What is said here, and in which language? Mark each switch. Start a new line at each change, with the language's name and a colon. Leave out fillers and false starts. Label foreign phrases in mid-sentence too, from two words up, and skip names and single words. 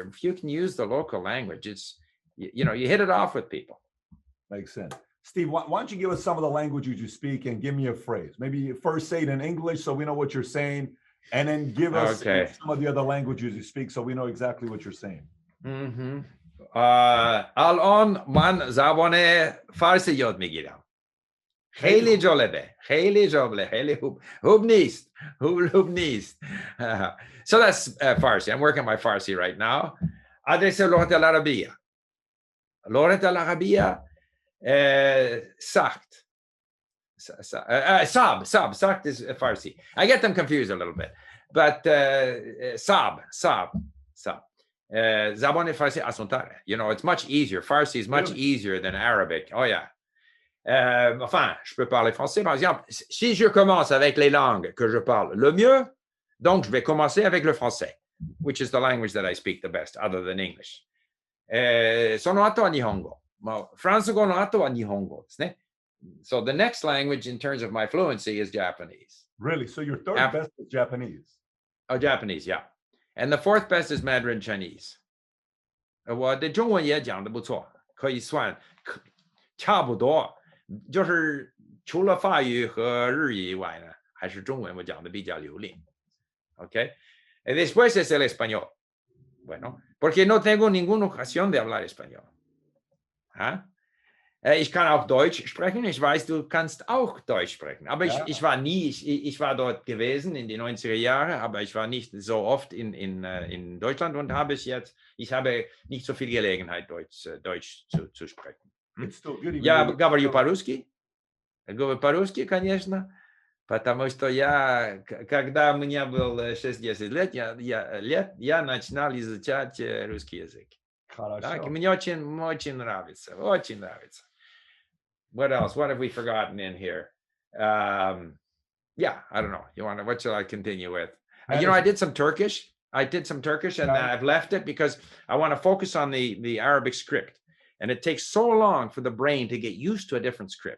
English: If you can use the local language, it's, you hit it off with people. Makes sense. Steve, why don't you give us some of the languages you speak and give me a phrase? Maybe you first say it in English so we know what you're saying, and then give us some of the other languages you speak so we know exactly what you're saying. Mm-hmm.
Persian: الان من زبان فارسی یاد میگیرم. خیلی جالبه. خیلی خوب نیست. خوب نیست.
English: So that's Farsi. I'm working on my Farsi right now.
Arabic: أدرس اللغة العربية. اللغة العربية سخت. صعب.
English: Sakt is Farsi. I get them confused a little bit.
Persian: But صعب. زبان فارسی آسان‌تره.
English: It's much easier. Farsi is much easier than Arabic. Oh yeah.
French: Enfin, je peux parler français. Par exemple, si je commence avec les langues que je parle le mieux, donc je vais commencer avec le français,
English: which is the language that I speak the best, other than English.
Japanese: その後は日本語。フランス語の後は日本語ですね。
English: So the next language in terms of my fluency is Japanese. Really? So your third best is Japanese? Oh, Japanese, yeah. And the fourth best is Mandarin Chinese.
Chinese: 我的中文也讲得不错，可以算差不多。就是除了法语和日语以外呢，还是中文我讲的比较流利。Okay?
Spanish: Y después es el español. Bueno, porque no tengo ninguna ocasión de hablar español. ¿Ah?
German: Ich kann auch Deutsch sprechen. Ich weiß, du kannst auch Deutsch sprechen. Aber Ja. ich war nie, ich war dort gewesen in die 90er Jahre, aber ich war nicht so oft in Deutschland und ich habe nicht so viel Gelegenheit, Deutsch zu sprechen.
English: It's still good. Even
Russian: Я
English: though
Russian: говорю по-русски. Говорю по-русски, конечно. Потому что когда мне было 6-10 лет, я начинал изучать русский язык. Так, и мне очень нравится, очень нравится.
English: What else? What have we forgotten in here? Yeah, I don't know. What shall I continue with? I did some Turkish. And I've left it because I want to focus on the Arabic script. And it takes so long for the brain to get used to a different script.